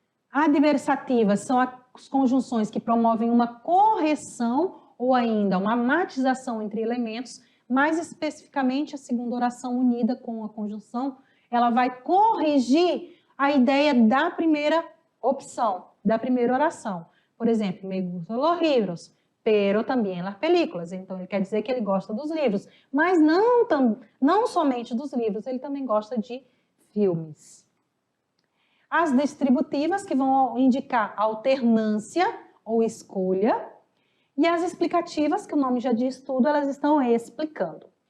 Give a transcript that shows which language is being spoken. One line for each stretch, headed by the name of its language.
Portuguese: Adversativas são as conjunções que promovem uma correção ou ainda uma matização entre elementos. Mais especificamente, a segunda oração unida com a conjunção, ela vai corrigir a ideia da primeira opção, da primeira oração. Por exemplo,
Spanish: me gustan los libros, pero também las películas.
Portuguese: Então, ele quer dizer que ele gosta dos livros, mas não somente dos livros, ele também gosta de filmes. As distributivas, que vão indicar alternância ou escolha, e as explicativas, que o nome já diz tudo, elas estão explicando.